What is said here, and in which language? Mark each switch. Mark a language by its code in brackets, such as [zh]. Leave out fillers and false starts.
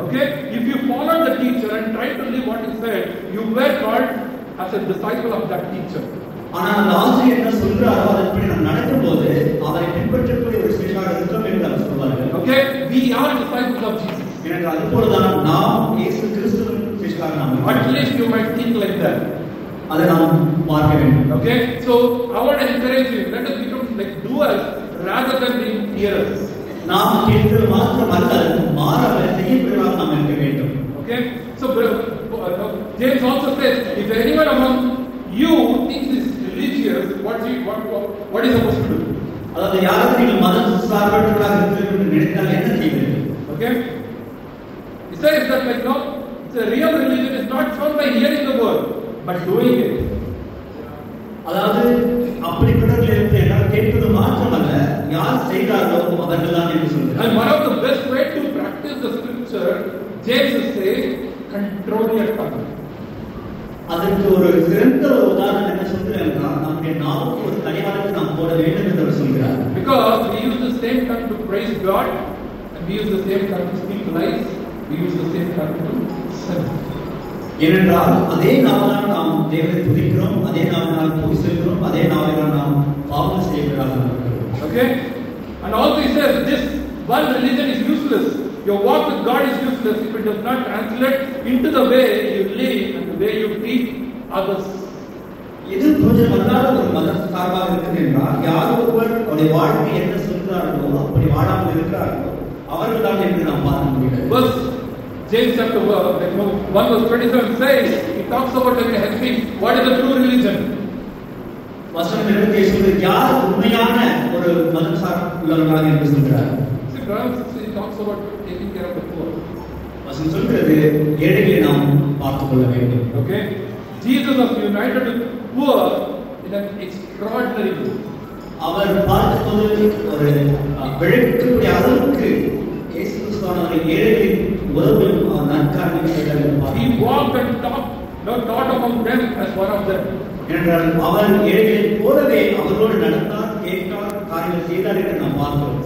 [en] Okay, if you follow the teacher and try to live what he said, you were called as a disciple of that teacher. [ta] ஆனால் அந்த ஆசிரியர் என்ன சொல்றாரோ அதன்படி நாம் நடக்கும்போது அவரை பின்பற்றக்கூடிய ஒரு சிலையாக இருக்கிறோம் என்று அவர் சொல்வார்கள். [en] Okay, we are disciples of Jesus. [ta] எனவே அதுபோலதான் நாம் இயேசு கிறிஸ்துவின் சிலையாக நாம். [en] At least you might think like that. [ta] அதை நாம் பார்க்க வேண்டும். [en] Okay, so I want to encourage you, let us become like doers rather than being hearers. [ta] நாம் கேட்கிறது மாத்திரமல்ல, மாறாக செய்யக்கூடியவராக நாம் இருக்க வேண்டும். [en] Okay, so James also says, if anyone among you thinks is religious, what is he supposed to do? [ta] அதாவது யாரும் நீங்கள் மதம் சார்பற்றவர்களாக இருக்கிறீர்கள் என்று நினைத்தால் என்ன செய்வீர்கள்? [en] Okay, he says that like no, the real religion is not found by hearing the word, but doing it. [ta] அதாவது அப்படிப்பட்டவர்கள் இருந்து என்னால் கேட்பது மாத்திரமல்ல, யார் செய்தார்களோ அவர்கள் தான் என்று சொல்கிறார். [en] And one of the best way to practice the scripture, James says, control your tongue. [ta] அதற்கு ஒரு சிறந்த உதாரணம் என்ன சொல்கிறார் என்றால், நம்முடைய நாவுக்கு ஒரு கடிவாளத்தை நாம் போட வேண்டும் என்று சொல்கிறார். [en] Because we use the same tongue to praise God, and we use the same tongue to speak lies, we use the same tongue to sin. [ta] ஏனென்றால் அதே நாவால் நாம் தேவனை துதிக்கிறோம், அதே நாவால் பொய் சொல்கிறோம், அதே நாவால் நாம் பாவம் செய்கிறார்கள். [en] Okay, and also he says this one religion is useless. Your walk with God is useless if it does not translate into the way you live and the way you treat others. [ta] இது பிரயோஜனமல்லாத ஒரு மத சார்பாக இருக்கிறது என்றால், யார் ஒருவர் அவருடைய வாழ்க்கை என்ன சொல்கிறார்களோ அப்படி வாழாமல் இருக்கிறார்களோ அவர்கள் தான் என்று நாம் பார்க்க முடியாது. [en] Verse James chapter 1 verse 27 says, he talks about like helping what is the true religion. [ta] வசனம் 27 சொல்கிறது யார் உண்மையான ஒரு மதம் சார்ந்தவர்களாக என்று சொல்கிறார். [en] See, Proverbs 16 talks about taking care of the poor. [ta] வசனம் சொல்கிறது ஏழைகளை நாம் பார்த்துக் கொள்ள வேண்டும். [en] Okay, Jesus was united with poor in an extraordinary way. [ta] அவர் பார்த்தபோது ஒரு விளக்கக்கூடிய அளவுக்கு இயேசு கிறிஸ்துவானவர் ஏழைகளின் உறவில் நற்காரியங்களை [en] He walked and taught among them as one of them. [ta] என்றால் அவர் ஏழைகளைப் போலவே அவர்களோடு நடந்தார், கேட்டார், காரியங்கள் செய்தார் என்று நாம் பார்க்கிறோம்.